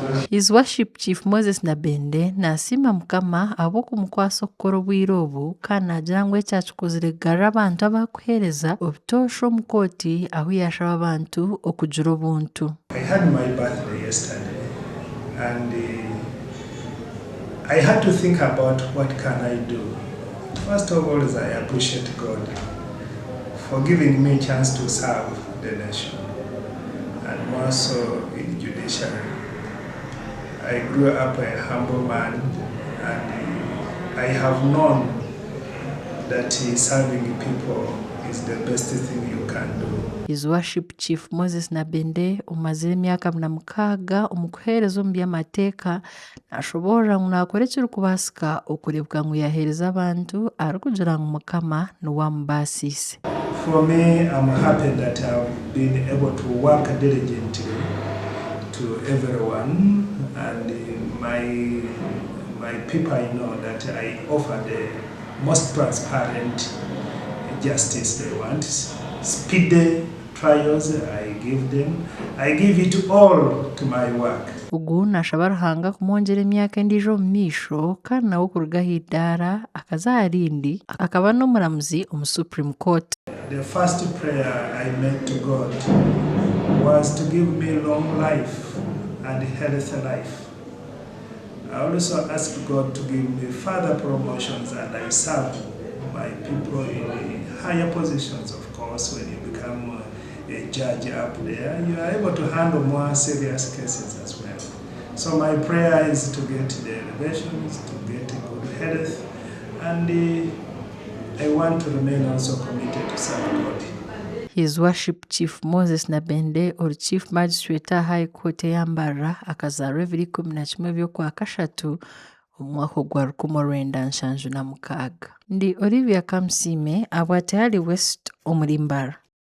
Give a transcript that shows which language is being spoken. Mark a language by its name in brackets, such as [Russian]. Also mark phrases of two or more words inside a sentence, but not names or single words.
[Nyankole] His Worship Chief Moses Nabende nasima Mukama ab'okumukwasa okukora obwire obu kandi nagira ngu eki akikozire kugarura abantu abakuheereza obutosha omu kooti ahu yashaba abantu okugira obuntu. [English] I had my birthday yesterday and I had to think about what can I do. First of all, I appreciate God for giving me a chance to serve the nation and also in judiciary. I grew up a humble man and I have known that serving people is the best thing you can do. [Nyankole] His Worship Chief Moses Nabende umazire emyaka 60 omu kuheereza omu by'amateeka nashobora ngu nakora ekirikubaasika okureebeka ngu yaheereza abantu arikugira ngu Mukama niwamubasiise. [English] For me, I'm happy that I've been able to work diligently to everyone and my people, I know that I offer the most transparent justice they want. Speedy trials I give it all to my work. [Nyankole] Ugu nashaba Ruhanga kumwongera emyaka endijo omu maisho kandi nawe okurugaho idaara akazarindi akaba n'omuramuzi omu Supreme Court. [English] The first prayer I made to God was to give me long life and healthy life. I also asked God to give me further promotions and I serve my people in higher positions. Of course, when you become a judge up there, you are able to handle more serious cases as well. So my prayer is to get the elevations, to get good health, and I want to remain also committed to serve God. [Nyankole] His Worship Chief Moses Nabende or [English] Chief Magistrate High Court [Nyankole] yambara akazaarwa 11 by'okwakashatu omwaka gwa 1976. Ndi Olivia Kamsime abwate hali West Omulimbara.